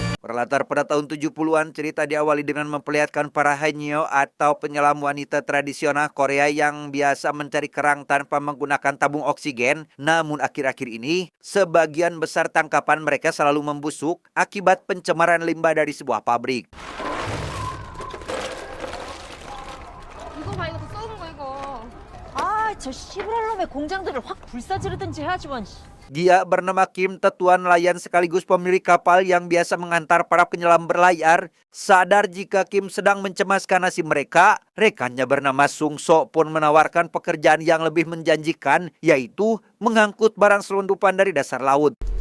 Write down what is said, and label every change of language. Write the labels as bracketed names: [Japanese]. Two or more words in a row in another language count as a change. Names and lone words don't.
[Indonesian] Berlatar pada tahun 70-an, cerita diawali dengan memperlihatkan para hanyo atau penyelam wanita tradisional Korea yang biasa mencari kerang tanpa menggunakan tabung oksigen. Namun akhir-akhir ini, sebagian besar tangkapan mereka selalu membusuk akibat pencemaran limbah dari sebuah pabrik. [Korean] 이거 봐, 이거 다 썩은 거 이거. 아, 저 시부랄놈의 공장들을 확 불사지르든지 해야지만. [Indonesian] Dia bernama Kim, tetua nelayan sekaligus pemilik kapal yang biasa mengantar para penyelam berlayar. Sadar jika Kim sedang mencemaskan nasib mereka, rekannya bernama Sung So pun menawarkan pekerjaan yang lebih menjanjikan, yaitu mengangkut barang selundupan dari dasar laut.